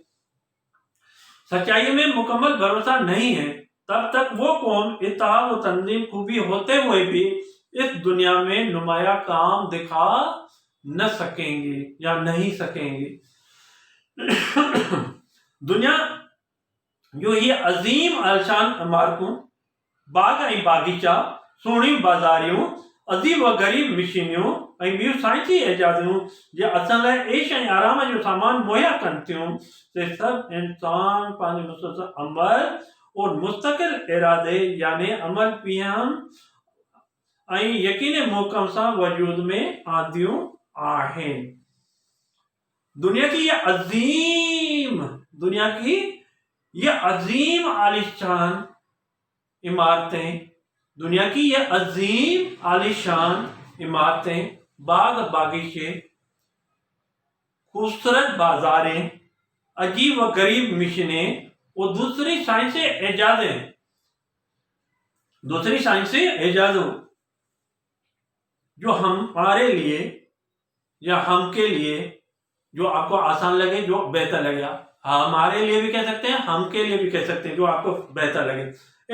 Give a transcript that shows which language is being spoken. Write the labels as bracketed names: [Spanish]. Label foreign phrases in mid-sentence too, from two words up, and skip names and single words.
[Hindi] सच्चाई में मुकम्मल भरोसा नहीं है, तब तक वो कौम इत्तेहाद और तंजीम खूबी होते हुए भी इस दुनिया में नुमाया काम दिखा न सकेंगे या नहीं सकेंगे। [Sindhi] दुनिया जो ये अजीम आलशान इमारतों, बाग ऐं बागीचा, सोहणी बाज़ारियूं, अजीब व गरीब मशीनियूं ऐं ॿियूं साइंसी एजादियूं जे असां लाइ ऐश ऐं आराम जो सामान मुहैया कनि थियूं, से सभु इंसान पंहिंजे मुसलसल अमल और मुस्तकिल इरादे यानी अमल पीहम ऐं यकीन मोकम सां वजूद में आंदियूं आहिनि। [Hindi] दुनिया की ये अजीम आलिशान इमारतें, दुनिया की ये अजीम आलिशान इमारतें, बाग बागीचे, खूबसूरत बाजारें, अजीब व गरीब मिशनें और दूसरी साइंसी एजादों जो हमारे लिए या हम के लिए जो आपको आसान लगे, जो बेहतर लगेगा, हमारे लिए भी कह सकते हैं, हम के लिए भी कह सकते हैं, जो आपको बेहतर लगे।